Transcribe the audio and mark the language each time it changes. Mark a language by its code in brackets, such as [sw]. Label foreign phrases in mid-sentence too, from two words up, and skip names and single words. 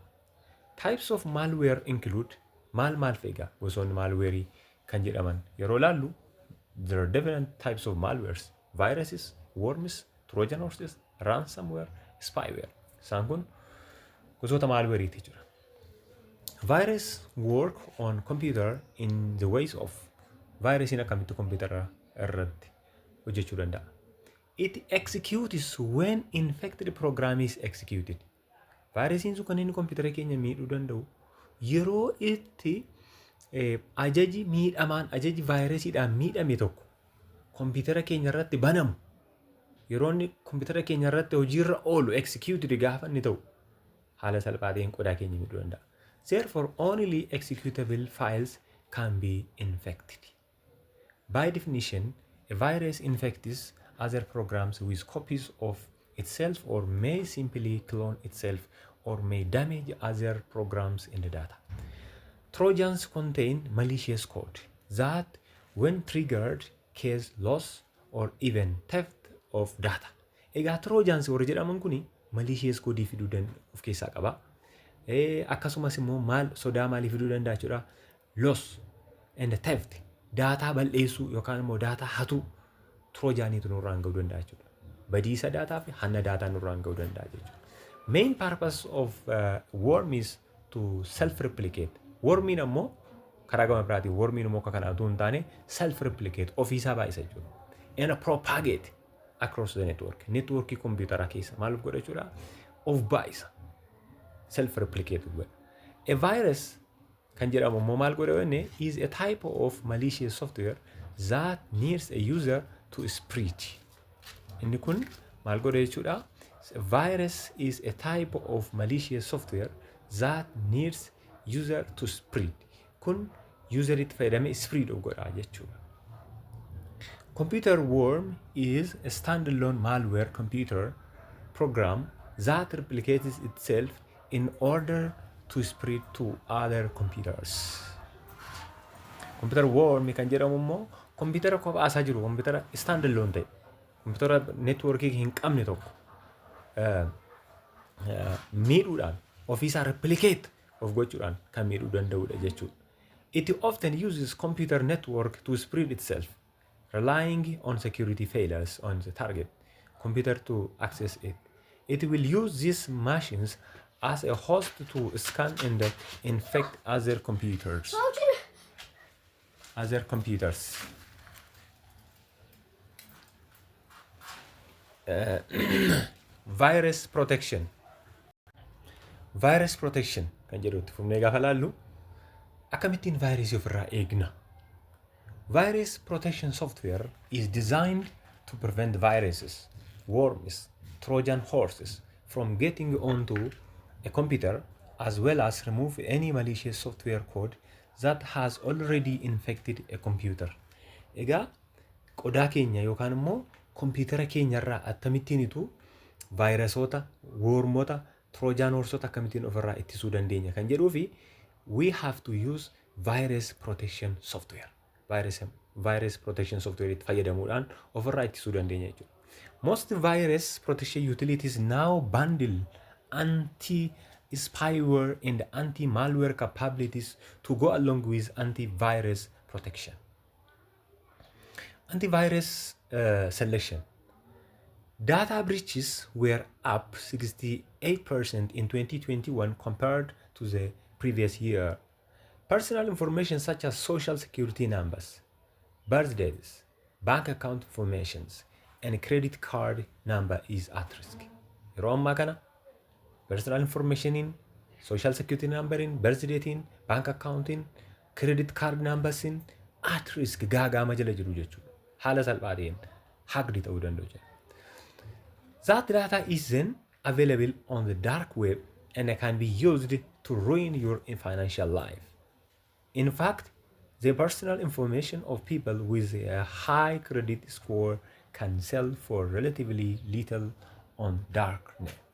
[en] Types of malware include [om] maal feega gosoonni malweerii kan jedhaman yeroo laallu [en] there are different types of malwares: viruses, worms, trojan horses, ransomware, spyware. [om] Isaan kun gosoota malweeriiti jira. [en] Virus work on computer in the ways of [om] virusiin akkamitti computer irratti hojjechuu danda'a. [en] It executes when infected program is executed. [om] Virusiin sun kan inni computer keenya miidhuu danda'u yeroo itti ajaji miidhamaan ajaji virusiidhaan miidhame tokko computer keenya irratti banamu yeroo inni computer keenya irratti hojiirra oolu executed gaafa inni ta'u haala salphaatiin qodaa keenya miidhuu danda'a. [en] Therefore, only executable files can be infected. By definition, a virus infects other programs with copies of itself or may simply clone itself or may damage other programs in the data. Trojans contain malicious code that, when triggered, cause loss or even theft of data. [om] Egaa Trojans warra jedhaman kuni [en] malicious code [om] fiduu of keessaa qaba. Akkasumas immoo sodaa maalii fiduu danda'a jechuudha. [en] Loss and theft, [om] daataa balleessuu yookaan immoo daataa hatuu Trojaaniitu nurraan ga'uu danda'a jechuudha. Badiisa daataa fi hanna daataa nurraan ga'uu danda'a jechuudha. [en] Main purpose of worm is to self-replicate. [om] Wormiin ammoo karaa gama biraatiin wormiin immoo akka kanaa utuu hin taane self-replicate ofiisaa baay'isa jechuudha. [en] And propagate across the network. [om] Networkii kompiitara keessa maal godha jechuudha? Of baay'isa. Self-replicate godha. [en] A virus [om] kan jedhamu immoo maal godha jenne [en] is a type of malicious software that needs a user to spread. [om] Inni kun maal godha jechuudha? [en] A virus is a type of malicious software that needs user to spread. [om] Kun user itti fayyadamee spread of godha jechuudha. [en] Computer worm is a standalone malware computer program that replicates itself in order to spread to other computers. Computer worm [om] kan jedhamu immoo kompiitara kophaasaa jiru, kompiitara standalone ta'e, kompiitara networkii hin qabne tokko miidhuudhaan ofiisaa replicate of gochuudhaan kan miidhuu danda'udha jechuudha. [en] It often uses computer network to spread itself, relying on security failures on the target computer to access it. It will use these machines as a host to scan and infect other computers. Virus protection. Virus protection [om] kan jedhutti fufnee gaafa laallu akkamittiin vaayirasii ofirraa eegna. [en] Virus protection software is designed to prevent viruses, worms, Trojan horses from getting onto a computer, as well as remove any malicious software code that has already infected a computer. [om] Egaa qodaa keenya yookaan immoo kompiitara keenyarraa akkamittiinitu vaayirasoota, wormota, Trojan horsota akkamittiin ofirraa ittisuu dandeenya kan jedhuu fi [en] we have to use virus protection software. Virus protection software [om] itti fayyadamuudhaan ofirraa ittisuu dandeenya jechuudha. [en] Most virus protection utilities now bundle anti-spyware and anti-malware capabilities to go along with antivirus protection. Antivirus selection. Data breaches were up 68% in 2021 compared to the previous year. Personal information such as social security numbers, birthdays, bank account informations, and credit card number is at risk. [om] Yeroo ammaa kana [en] personal information, social security number, birthday, bank account, credit card numbers at risk [om] gaagaama jala jiru jechuudha. Haala salphaadhaan hacked ta'uu danda'u jechuudha. [en] That data is then available on the dark web and can be used to ruin your financial life. In fact, The personal information of people with a high credit score can sell for relatively little on darknet.